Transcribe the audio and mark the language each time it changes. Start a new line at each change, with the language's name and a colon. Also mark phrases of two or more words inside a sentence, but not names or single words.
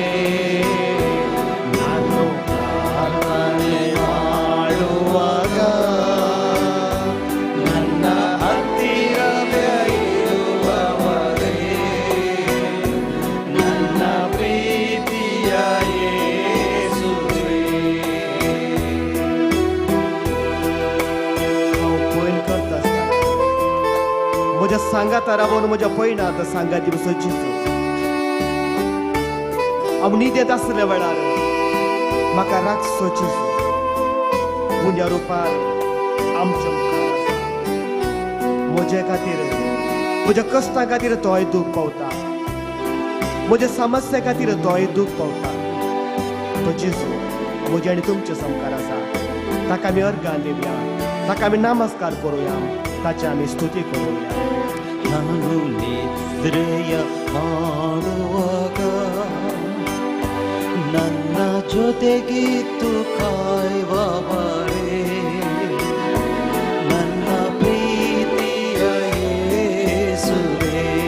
Kannada: ನಾನು ಪ್ರಾರ್ಥನೆ ಮಾಡುವಾಗ ನನ್ನ ಹತ್ತಿರವೇ ಇರುವವರೇ, ನನ್ನ ಪ್ರೀತಿಯ ಯೇಸುವೇ.
Konkani: हांव पयन करता आसतना म्हज्या सांगात रावून म्हज्या पयणांत सांगात दिवचो जेजू. हांव न्हिदेंत आसल्या वेळार म्हाका राखचो जेजू. उंड्या रुपार आमच्या मुखार आसा. म्हजे खातीर म्हज्या कश्टां खातीर तोय दूख पावता. म्हज्या समस्या खातीर तोय दूख पावता. तो जेजू म्हजे आनी तुमचे संकार आसा. ताका आमी अर्घां दिवया, ताका आमी नमस्कार करुया, ताची आमी स्तुती करुया.
Kannada: ನಾನು ನಿದ್ರೆಯ ಮಾಡುವಾಗ ನನ್ನ ಜೊತೆಗಿತ್ತು ಕಾಯುವವರೇ, ನನ್ನ ಪ್ರೀತಿಯ ಯೇಸುವೇ.